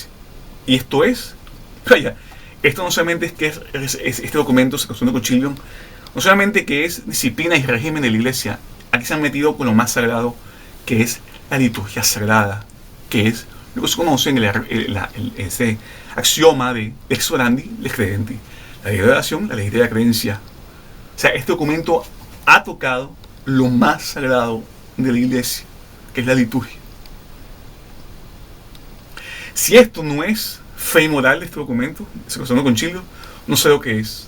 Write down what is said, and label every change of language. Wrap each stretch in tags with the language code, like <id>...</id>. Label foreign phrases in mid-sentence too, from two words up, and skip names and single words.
<es>Y esto no solamente es que este documento, Sacrosanctum Concilium, No solamente que es disciplina y régimen de la iglesia, aquí se han metido con lo más sagrado, que es la liturgia sagrada, que es lo que se conoce en ese axioma de</es> <la>lex orandi, lex credenti,</la> <es>la ley de oración, la ley de la creencia. O sea, este documento ha tocado lo más sagrado de la iglesia, que es la liturgia. Si esto no es fe y moral de este documento, ese concilio, no sé lo que es.</es>